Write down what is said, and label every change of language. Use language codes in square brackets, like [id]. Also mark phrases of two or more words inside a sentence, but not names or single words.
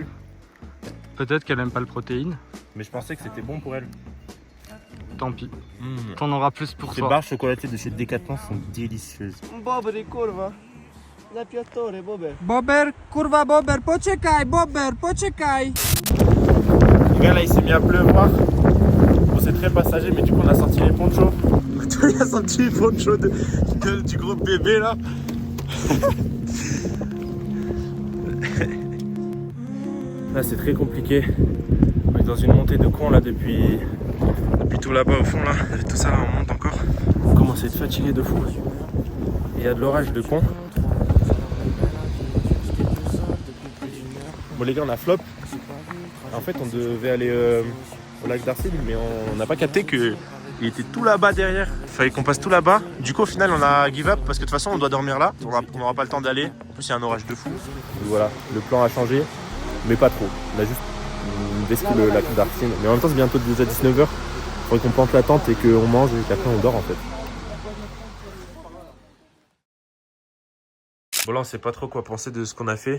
[fr] Peut-être qu'elle aime pas le protéine. Mais je pensais que c'était bon pour elle. Tant pis. T'en auras plus pour Ces toi. barres chocolatées de chez Decathlon sont délicieuses. [pl] Bober, kurwa. Zapiatore, Bober. Bober, kurwa Bober, poczekaj, Bober, poczekaj. [fr] Les gars, là il s'est mis à pleuvoir. Bon, c'est très passager, mais du coup on a sorti les ponchos. Il a sorti les ponchos du groupe bébé là. Là c'est très compliqué. On est dans une montée de cons là depuis tout là-bas au fond là. Tout ça là on monte encore. On commence à être fatigué de fou. Il y a de l'orage de con. Bon les gars on a flop. En fait on devait aller au lac d'Arcile, mais on n'a pas capté qu'il était tout là-bas derrière. Il fallait qu'on passe tout là-bas. Du coup au final on a [en] give up [fr] parce que de toute façon on doit dormir là. On n'aura pas le temps d'aller. En plus il y a un orage de fou. Donc voilà, le plan a changé, mais pas trop. On a juste vesqué le lac d'Arcile. Mais en même temps c'est bientôt déjà 19h. Il faudrait qu'on plante la tente et qu'on mange et qu'après on dort en fait. Bon là on sait pas trop quoi penser de ce qu'on a fait.